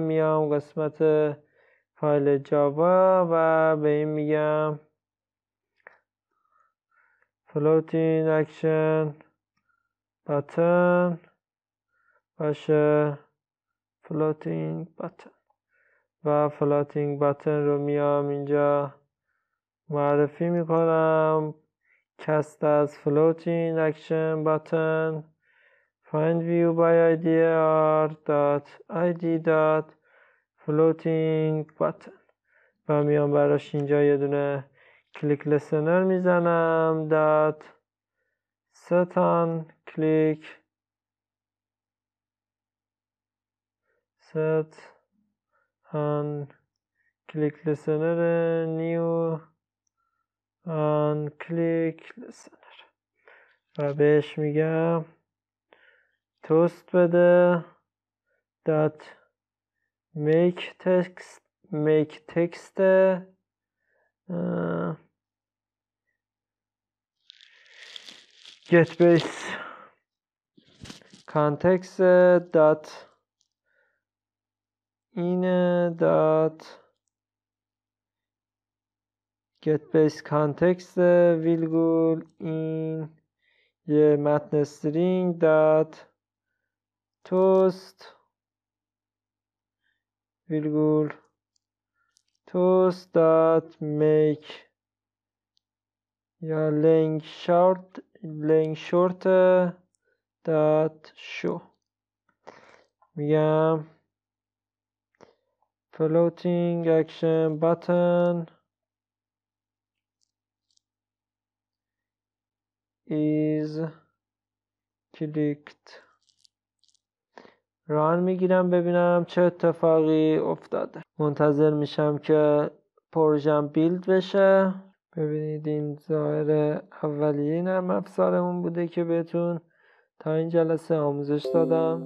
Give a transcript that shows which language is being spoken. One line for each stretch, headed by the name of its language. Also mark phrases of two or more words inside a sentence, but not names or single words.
Persian: میام قسمت فایل جاوا و به این میگم
English: floating action button
Persian: باشه
English: floating button
Persian: و
English: floating button
Persian: رو میام اینجا معرفی میکنم.
English: cast as floating action button find view by IDR dot id dot floating button
Persian: و میام براش اینجا یه دونه کلیک لسنر میزنم
English: dot set on click set on click listener new on click listener
Persian: و بهش میگم توست بده
English: dot make text get base context dot in dot get base context
Persian: ویلگول این یه متن استرینگ دات
English: توست ویلگول toast dot make یا long short dot show. میگم floating action button is clicked.
Persian: ران میگیرم ببینم چه اتفاقی افتاده. منتظر میشم که پروژم بیلد بشه. ببینید این ظاهر اولیه نرم افزارمون بوده که بهتون تا این جلسه آموزش دادم.